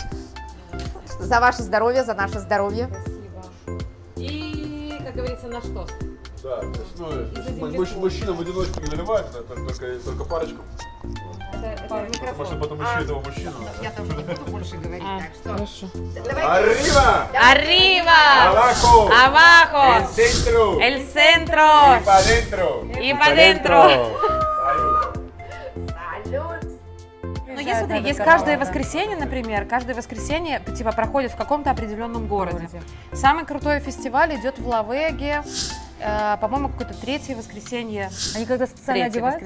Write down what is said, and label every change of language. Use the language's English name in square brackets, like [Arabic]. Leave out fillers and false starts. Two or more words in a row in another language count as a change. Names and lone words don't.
[Russian] За ваше здоровье, за наше здоровье. И, как говорится, наш тост. Да, то есть, мужчина в одиночку не наливает, только парочку. Потому что потом еще этого мужчину. Я тоже не буду больше говорить, так что... Хорошо. [Spanish] Arriba! Arriba! Abajo! Abajo! Centro! El centro! Pa' dentro! Y pa' dentro! [Russian] Салют! Ну, есть, смотри, есть каждое воскресенье, например, каждое воскресенье типа проходит в каком-то определенном городе. Самый крутой фестиваль идет в Лавеге, по-моему, какое-то третье воскресенье. Они когда специально Третье одеваются?